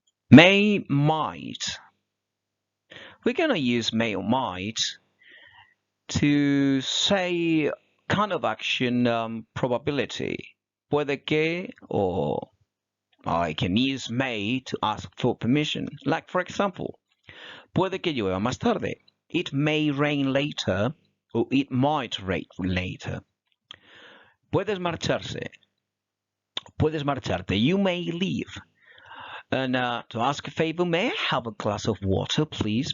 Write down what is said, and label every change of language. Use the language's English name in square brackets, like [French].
[English] May, might. We're going to use may or might to say kind of action probability. [Spanish] Puede que, [English] or I can use may to ask for permission. Like, for example, [Spanish] puede que llueva más tarde. [English] It may rain later, or it might rain later. [Spanish] Puedes marcharse. Puedes marcharte. [English] You may leave. And to ask a favor, may I have a glass of water, please?